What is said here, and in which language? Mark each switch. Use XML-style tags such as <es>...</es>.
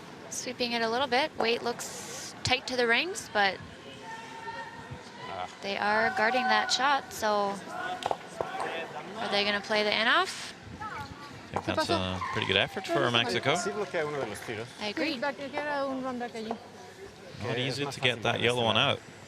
<en>Sweeping it a little bit. Weight looks tight to the rings, but they are guarding that shot. So are they going to play the in-off? I think that's a pretty good effort for Mexico.</en> <es>Sí bloquea uno de los tiros.</es> <en>I agree.</en> <es>Back, queda un run back allí.</es> <en>Not easy to get that yellow one out.</en>